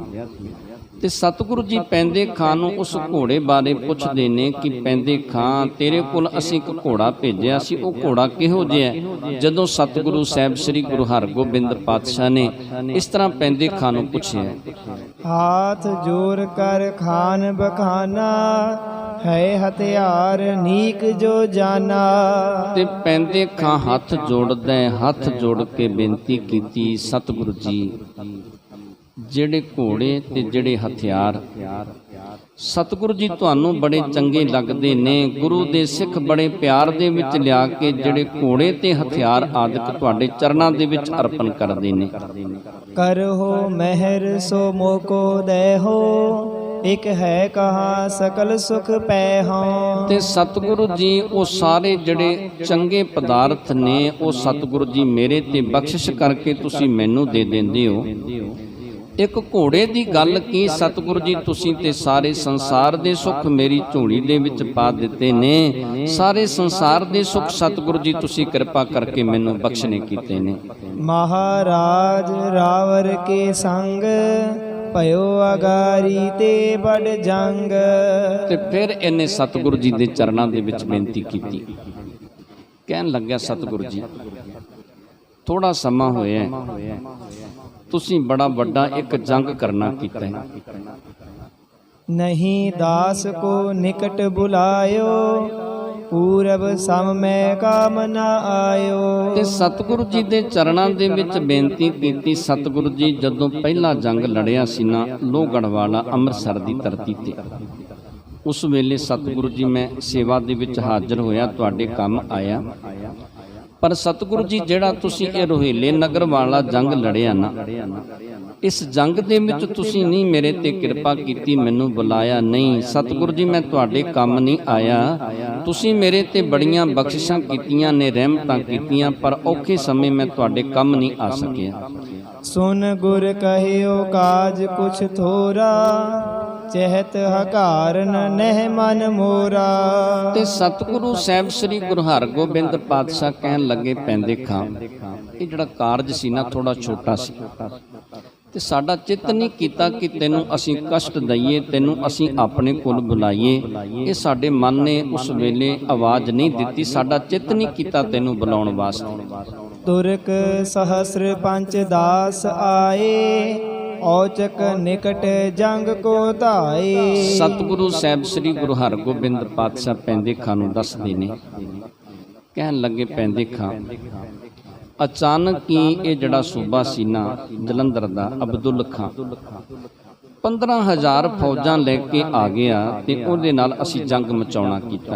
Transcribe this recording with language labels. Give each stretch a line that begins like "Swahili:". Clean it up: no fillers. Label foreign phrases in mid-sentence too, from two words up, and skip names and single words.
Punjabi: ਤੇ ਸਤਿਗੁਰੂ ਜੀ ਪੈਂਦੇ ਖਾਨ ਨੂੰ ਉਸ ਘੋੜੇ ਬਾਰੇ ਪੁੱਛਦੇ ਨੇ ਕਿ ਪੈਂਦੇ ਖਾਨ, ਤੇਰੇ ਕੋਲ ਅਸੀਂ ਇੱਕ ਘੋੜਾ ਭੇਜਿਆ ਸੀ, ਉਹ ਘੋੜਾ ਕਿਹੋ ਜਿਹਾ ਹੈ? ਜਦੋਂ ਸਤਿਗੁਰੂ ਸਾਹਿਬ ਸ੍ਰੀ ਗੁਰੂ ਹਰਗੋਬਿੰਦ ਪਾਤਸ਼ਾਹ ਨੇ ਇਸ ਤਰ੍ਹਾਂ ਪੈਂਦੇ ਖਾਨ ਨੂੰ ਪੁੱਛਿਆ,
Braj: हाथ जोर कर खान बखाना, है हथियार नीक जो जाना।
Punjabi: ਤੇ ਪੈਂਦੇ ਖਾਂ ਹੱਥ ਜੋੜਦਾ ਹੱਥ ਜੋੜ ਕੇ ਬੇਨਤੀ ਕੀਤੀ, ਸਤਿਗੁਰੂ ਜੀ ਜਿਹੜੇ ਘੋੜੇ ਤੇ ਜਿਹੜੇ ਹਥਿਆਰ ਸਤਿਗੁਰੂ ਜੀ ਤੁਹਾਨੂੰ ਬੜੇ ਚੰਗੇ ਲੱਗਦੇ ਨੇ। ਗੁਰੂ ਦੇ ਸਿੱਖ ਬੜੇ ਪਿਆਰ ਦੇ ਵਿੱਚ ਲਿਆ ਕੇ ਜਿਹੜੇ ਘੋੜੇ ਤੇ ਹਥਿਆਰ ਆਦਿਕ ਤੁਹਾਡੇ ਚਰਨਾਂ ਦੇ ਵਿੱਚ ਅਰਪਣ ਕਰਦੇ ਨੇ।
Braj: करहो मेहर सो मोको देहो, एक है कहा सकल सुख पैहो।
Punjabi: ਤੇ ਸਤਿਗੁਰੂ ਜੀ ਉਹ ਸਾਰੇ ਜਿਹੜੇ ਚੰਗੇ ਪਦਾਰਥ ਨੇ ਉਹ ਸਤਿਗੁਰੂ ਜੀ ਮੇਰੇ ਤੇ ਬਖਸ਼ਿਸ਼ ਕਰਕੇ ਤੁਸੀਂ ਮੈਨੂੰ ਦੇ ਦਿੰਦੇ ਹੋ। ਇੱਕ ਘੋੜੇ ਦੀ ਗੱਲ ਕੀ ਸਤਿਗੁਰੂ ਜੀ ਤੁਸੀਂ ਤੇ ਸਾਰੇ ਸੰਸਾਰ ਦੇ ਸੁੱਖ ਮੇਰੀ ਝੋਲੀ ਦੇ ਵਿੱਚ ਪਾ ਦਿੱਤੇ ਨੇ। ਸਾਰੇ ਸੰਸਾਰ ਦੇ ਸੁੱਖ ਸਤਿਗੁਰੂ ਜੀ ਤੁਸੀਂ ਕਿਰਪਾ ਕਰਕੇ ਮੈਨੂੰ ਬਖਸ਼ਣੇ ਕੀਤੇ ਨੇ।
Braj: महाराज रावर के संग, भयो अगारी ते बड़ जंग।
Punjabi: ਤੇ ਫਿਰ ਇਹਨੇ ਸਤਿਗੁਰੂ ਜੀ ਦੇ ਚਰਨਾਂ ਦੇ ਵਿੱਚ ਬੇਨਤੀ ਕੀਤੀ। ਕਹਿਣ ਲੱਗਿਆ ਸਤਿਗੁਰੂ ਜੀ ਥੋੜਾ ਸਮਾਂ ਹੋਇਆ ਹੈ, ਤੁਸੀਂ ਬੜਾ ਵੱਡਾ ਇੱਕ ਜੰਗ ਕਰਨਾ ਕੀਤਾ ਹੈ।
Braj: नहीं दास को निकट बुलायो, पूरब सम में काम न आयो।
Punjabi: ਤੇ ਸਤਿਗੁਰੂ ਜੀ ਦੇ ਚਰਨਾਂ ਦੇ ਵਿੱਚ ਬੇਨਤੀ ਕੀਤੀ, ਸਤਿਗੁਰੂ ਜੀ ਜਦੋਂ ਪਹਿਲਾ ਜੰਗ ਲੜਿਆ ਸੀ ਨਾ ਲੋਹਗੜ੍ਹ ਵਾਲਾ ਅੰਮ੍ਰਿਤਸਰ ਦੀ ਧਰਤੀ ਤੇ, ਉਸ ਵੇਲੇ ਸਤਿਗੁਰੂ ਜੀ ਮੈਂ ਸੇਵਾ ਦੇ ਵਿੱਚ ਹਾਜ਼ਰ ਹੋਇਆ, ਤੁਹਾਡੇ ਕੰਮ ਆਇਆ। ਪਰ ਸਤਿਗੁਰੂ ਜੀ ਜਿਹੜਾ ਤੁਸੀਂ ਇਹ ਰੋਹੀਲੇ ਨਗਰ ਵਾਲਾ ਜੰਗ ਲੜਿਆ ਨਾ, ਇਸ ਜੰਗ ਦੇ ਵਿੱਚ ਤੁਸੀਂ ਨਹੀਂ ਮੇਰੇ ਤੇ ਕਿਰਪਾ ਕੀਤੀ, ਮੈਨੂੰ ਬੁਲਾਇਆ ਨਹੀਂ। ਸਤਿਗੁਰੂ ਜੀ ਮੈਂ ਤੁਹਾਡੇ ਕੰਮ ਨਹੀਂ ਆਇਆ, ਤੁਸੀਂ ਮੇਰੇ ਤੇ ਬੜੀਆਂ ਬਖਸ਼ਿਸ਼ਾਂ ਕੀਤੀਆਂ ਨੇ, ਰਹਿਮਤਾਂ ਕੀਤੀਆਂ, ਪਰ ਔਖੇ ਸਮੇਂ ਮੈਂ ਤੁਹਾਡੇ ਕੰਮ ਨਹੀਂ ਆ ਸਕਿਆ।
Braj: सुन गुर कहियो काज कुछ थोरा, चहत हकारन नह मन मोरा।
Punjabi: ਤੇ ਸਤਿਗੁਰੂ ਸਾਹਿਬ ਸ੍ਰੀ ਗੁਰੂ ਹਰਗੋਬਿੰਦ ਪਾਤਸ਼ਾਹ ਕਹਿਣ ਲੱਗੇ, ਪੈਂਦੇ ਖਾਂ ਇਹ ਜਿਹੜਾ ਕਾਰਜ ਸੀ ਨਾ ਥੋੜਾ ਛੋਟਾ ਸੀ, ਤੇ ਸਾਡਾ ਚਿੱਤ ਨਹੀਂ ਕੀਤਾ ਕਿ ਤੈਨੂੰ ਅਸੀਂ ਕਸ਼ਟ ਦਈਏ, ਤੈਨੂੰ ਅਸੀਂ ਆਪਣੇ ਕੋਲ ਬੁਲਾਈਏ। ਇਹ ਸਾਡੇ ਮਨ ਨੇ ਉਸ ਵੇਲੇ ਆਵਾਜ਼ ਨਹੀਂ ਦਿੱਤੀ, ਸਾਡਾ ਚਿੱਤ ਨਹੀਂ ਕੀਤਾ ਤੈਨੂੰ ਬੁਲਾਉਣ ਵਾਸਤੇ।
Braj: तुरक सहस्र पंच दास आए, औचक निकट जंग को धाए।
Punjabi: ਸਤਿਗੁਰੂ ਸਾਹਿਬ ਸ੍ਰੀ ਗੁਰੂ ਹਰਗੋਬਿੰਦ ਪਾਤਸ਼ਾਹ ਪੈਂਦੇ ਖਾਂ ਨੂੰ ਦੱਸਦੇ ਨੇ, ਕਹਿਣ ਲੱਗੇ ਪੈਂਦੇ ਖਾਂ ਅਚਾਨਕ ਹੀ ਇਹ ਜਿਹੜਾ ਸੂਬਾ ਸੀ ਨਾ ਜਲੰਧਰ ਦਾ ਅਬਦੁੱਲ ਖਾਂ 15,000 ਫੌਜਾਂ ਲੈ ਕੇ ਆ ਗਿਆ ਤੇ ਉਹਦੇ ਨਾਲ ਅਸੀਂ ਜੰਗ ਮਚਾਉਣਾ ਕੀਤਾ।